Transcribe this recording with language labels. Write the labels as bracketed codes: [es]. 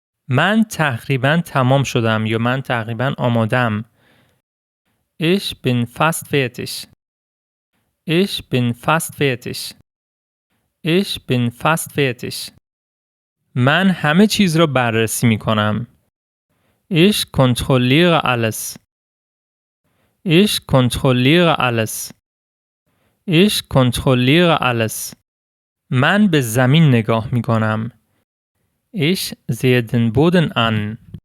[fa] من تقریباً تمام شدم یا من تقریباً آمادم. [de] Ich bin fast fertig. Ich bin fast fertig. Ich bin fast fertig. [fa] من همه چیز را بررسی می کنم. [de] Ich kontrolliere alles. Ich kontrolliere alles. Ich kontrolliere alles. من به زمین نگاه می کنم. Ich sehe den Boden an.